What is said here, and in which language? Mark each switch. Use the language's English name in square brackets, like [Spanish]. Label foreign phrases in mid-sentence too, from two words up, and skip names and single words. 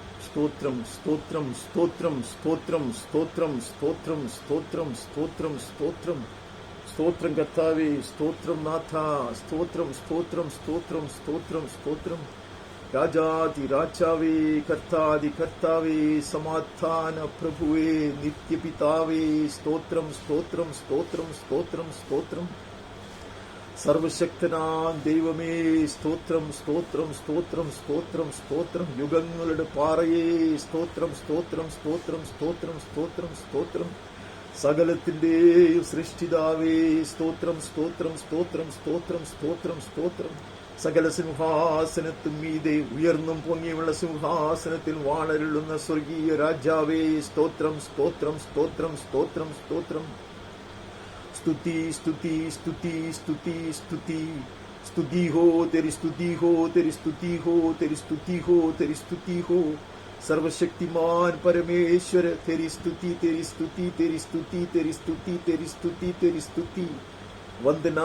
[Telugu] స్తోత్రం స్తోత్రం స్తోత్రం స్తోత్రం స్తోత్రం స్తోత్రం స్తోత్రం స్తోత్రం స్తోత్రం స్తోత్రం కర్తావే స్తోత్రం నాథ స్తోత్రం స్తోత్రం స్తోత్రం స్తోత్రం స్తోత్రం రాజాది రాజావే కర్తాది కర్తావే సమాధాన ప్రభువే నిత్య పితావే స్తోత్రం స్తోత్రం స్తోత్రం స్తోత్రం స్తోత్రం [Malayalam] സർവശക്തനാം ദൈവമേ സ്തോത്രം സ്തോത്രം സ്തോത്രം സ്തോത്രം സ്തോത്രം യുഗങ്ങളുടെ പാറയേ സ്തോത്രം സ്തോത്രം സ്തോത്രം സ്തോത്രം സ്തോത്രം സ്തോത്രം സകലത്തിന്റെയും സൃഷ്ടിതാവേ സ്തോത്രം സ്തോത്രം സ്തോത്രം സ്തോത്രം സ്തോത്രം സ്തോത്രം സകല സിംഹാസനത്തും മീതെ ഉയർന്നും പൊങ്ങിയുള്ള സിംഹാസനത്തിൽ വാണരുളുന്ന സ്വർഗീയ രാജാവേ സ്തോത്രം സ്തോത്രം സ്തോത്രം സ്തോത്രം സ്തോത്രം [Hindi] स्तुति स्तुति स्तुति स्तुति स्तुति स्तुति हो तेरी स्तुति हो तेरी स्तुति हो तेरी स्तुति हो तेरी स्तुति हो सर्वशक्तिमान परमेश्वर तेरी स्तुति तेरी स्तुति तेरी स्तुति तेरी स्तुति तेरी स्तुति तेरी स्तुति वंदना